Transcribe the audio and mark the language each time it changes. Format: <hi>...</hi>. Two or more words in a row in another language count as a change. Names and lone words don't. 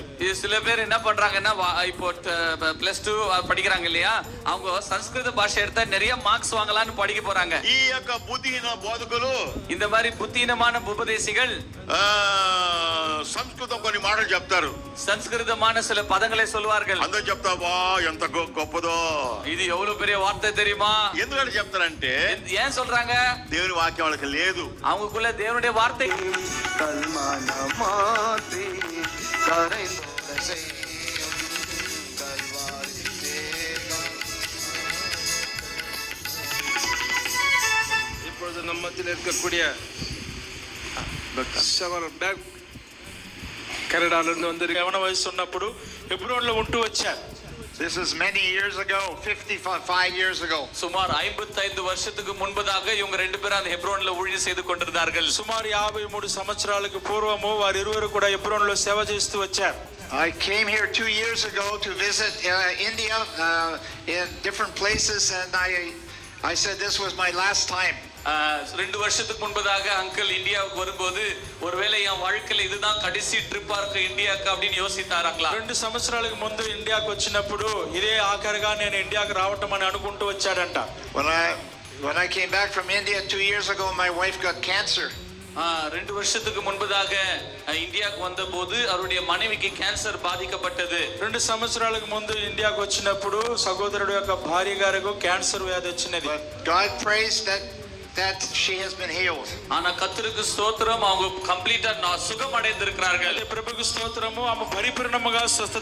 <ta>இது சில பேர் என்ன பண்றாங்கன்னா இப்போ +2 படிக்கிறாங்க இல்லையா, அவங்க சம்ஸ்கிருத பாஷை எடுத்தா நிறைய மார்க்ஸ் வாங்கலாம்னு படிக்க போறாங்க.</ta> <te>ఈ యొక్క బుద్ధిహీన బోధకులు</te> <ta>இந்த மாதிரி புத்திஹீனமான உபதேசிகள்</ta> <te>సంస్కృతం కొన్ని మాటలు చెప్తారు,</te> <ta>సంస్కృతமான சில பதங்களை சொல்வார்கள்.</ta> <te>అందరూ చెప్తావా ఎంత గొప్పదో,</te> <ta>ఇది எவ்வளவு பெரிய வார்த்தை தெரியுமா?</ta> <te>ఎందుకంటే చెప్తారంటే</te> <ta>ஏன் சொல்றாங்க?</ta> <te>దేవుని వాక్యం వాళ్ళకి లేదు.</te> <ta>அவங்களுக்குள்ள தேவனுடைய வார்த்தை இப்பொழுது நம்ம மத்தியில் இருக்கக்கூடிய கனடாலிருந்து வந்து</ta> <te>యవన వయసు ఉన్నప్పుడు హెబ్రోన్లో ఉంటూ వచ్చారు.</te> <en>This is many years ago, 55 years ago.</en> <ta>சுமார் 55 வருஷத்துக்கு முன்பதாக இவங்க ரெண்டு பேரும் அந்த ஹெப்ரோன்ல ஊழியம் செய்து கொண்டிருந்தார்கள்.</ta> <te>సుమారు 53 సంవత్సరాలకు పూర్వము వారిరువురు కూడా హెబ్రోన్లో సేవ చేస్తూ వచ్చారు.</te> <en>I came here 2 years ago to visit India in different places, and I said this was my last time.</en> <ta>2 வருஷத்துக்கு முன்பதாக அங்கிள் இந்தியாவுக்கு வரும்போது ஒருவேளை என் வாழ்க்கையில இதுதான் கடைசி ட்ரிப்பா இருக்கு இந்தியாவுக்கு அப்படின்னு யோசித்தாராங்களா.</ta> <te>2 సంవత్సరాలకు ముందు ఇండియాకు వచ్చినప్పుడు ఇదే ఆఖరిగా నేను ఇండియాకు రావటం అని అనుకుంటూ వచ్చాడంట.</te> <en>When I came back from India 2 years ago, my wife got cancer.</en> <ta>2 வருஷத்துக்கு முன்பதாக இந்தியாவுக்கு வந்த போது அவருடைய மனைவிக்கு கேன்சர் பாதிக்கப்பட்டது.</ta> <te>2 సంవత్సరాలకు ముందు ఇండియాకు వచ్చినప్పుడు సహోదరుడు యొక్క భార్య గారికి క్యాన్సర్ వ్యాధి వచ్చినది.</te> <en>God praised that she has been healed.</en> <ta>ஆனா கர்த்தருக்கு ஸ்தோத்திரம், அவங்க கம்ப்ளீட்டா சுகம் அடைந்திருக்கிறார்கள்.</ta> <te>ప్రభువుకు స్తోత్రము, ఆమె పరిపూర్ణముగా స్వస్థత</te>